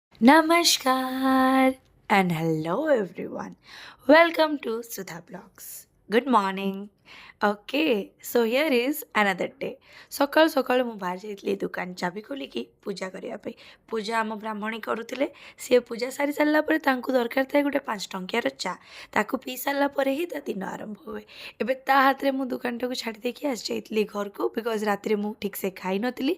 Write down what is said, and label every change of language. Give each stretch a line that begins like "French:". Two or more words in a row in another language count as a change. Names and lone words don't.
English: Namaskar and hello everyone. Welcome to Sudha Blogs. Good morning. Okay, so here is another day.
Odia: ସକାଳୁ ସକାଳୁ ମୁଁ ବାହାରି ଯାଇଥିଲି ଦୋକାନ ଚାବି ଖୋଲିକି ପୂଜା କରିବା ପାଇଁ। ପୂଜା ଆମ ବ୍ରାହ୍ମଣୀ କରୁଥିଲେ। ସିଏ ପୂଜା ସାରି ସାରିଲା ପରେ ତାଙ୍କୁ ଦରକାର ଥାଏ ଗୋଟେ 5 ଟଙ୍କିଆର ଚା। ତାକୁ ପିଇ ସାରିଲା ପରେ ହିଁ ତା ଦିନ ଆରମ୍ଭ ହୁଏ। ଏବେ ତା ହାତରେ ମୁଁ ଦୋକାନଟାକୁ ଛାଡ଼ି ଦେଇକି ଆସିଯାଇଥିଲି ଘରକୁ ବିକଜ ରାତିରେ ମୁଁ ଠିକ୍ସେ ଖାଇନଥିଲି।